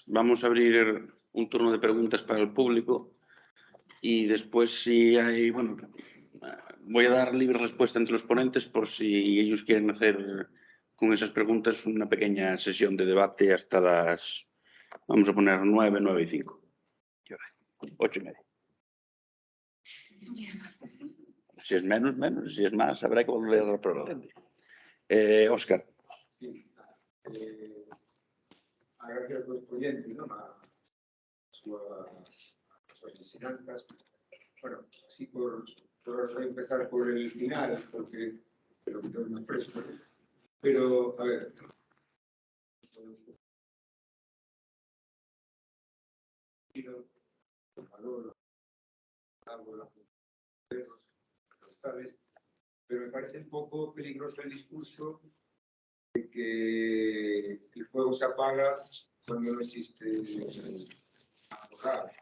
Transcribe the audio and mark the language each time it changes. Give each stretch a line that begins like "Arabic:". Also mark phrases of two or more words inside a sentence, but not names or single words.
Spanish: Vamos a abrir un turno de preguntas para el público y después si hay, bueno, voy a dar libre respuesta entre los ponentes por si ellos quieren hacer con esas preguntas una pequeña sesión de debate hasta las, vamos a poner 9, 9 y 5. 8:30. Si es menos, menos. Si es más, habrá que volver a reprobar. Óscar. Sí.
Galician: Agradecer aos ponentes, non? As súas ensinanzas.
Spanish: Bueno, así por empezar por el final, porque lo que tengo más fresco. Pero, a ver, el valor, agua, perros, forestales, pero me parece un poco peligroso el discurso de que el fuego se apaga cuando no existe apagar.